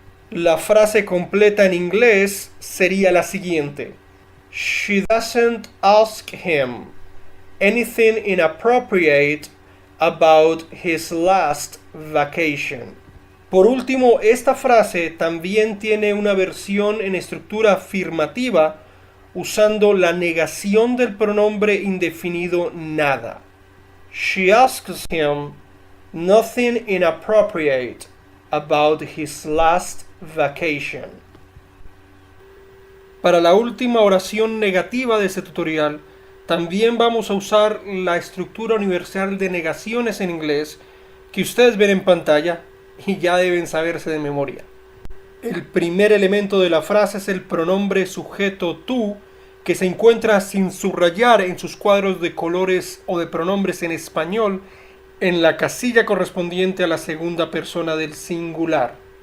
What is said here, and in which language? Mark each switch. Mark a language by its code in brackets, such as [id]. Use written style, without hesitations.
[es] La frase completa en inglés sería la siguiente: [en] she doesn't ask him anything inappropriate about his last vacation. [es] Por último, esta frase también tiene una versión en estructura afirmativa usando la negación del pronombre indefinido nada. [en] She asks him nothing inappropriate about his last vacation. [es] Para la última oración negativa de este tutorial, también vamos a usar la estructura universal de negaciones en inglés que ustedes ven en pantalla y ya deben saberse de memoria. El primer elemento de la frase es el pronombre sujeto tú, que se encuentra sin subrayar en sus cuadros de colores o de pronombres en español en la casilla correspondiente a la segunda persona del singular.